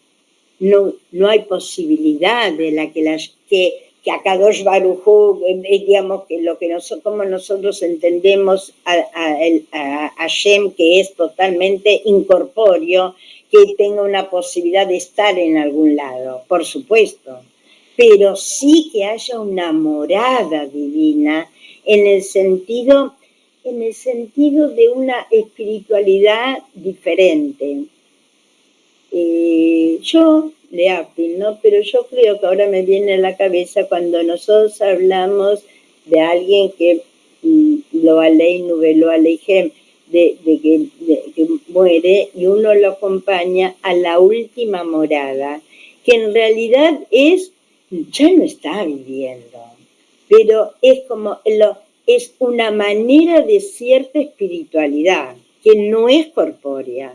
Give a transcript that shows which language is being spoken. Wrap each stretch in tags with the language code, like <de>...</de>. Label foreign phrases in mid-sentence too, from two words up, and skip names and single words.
<es>No hay posibilidad de que</es> <he>הקדוש ברוך הוא,</he> <es>digamos, que como nosotros entendemos a Hashem, que es totalmente incorpóreo, que tenga una posibilidad de estar en algún lado, por supuesto, pero sí que haya una morada divina en el sentido de una espiritualidad diferente. Yo, ¿no? Pero yo creo que ahora me viene a la cabeza cuando nosotros hablamos de alguien que</es> <he>לא עלינו ולא עליהם,</he> <es>de que muere, y uno lo acompaña a la última morada, que en realidad ya no está viviendo, pero es una manera de cierta espiritualidad que no es corpórea.</es>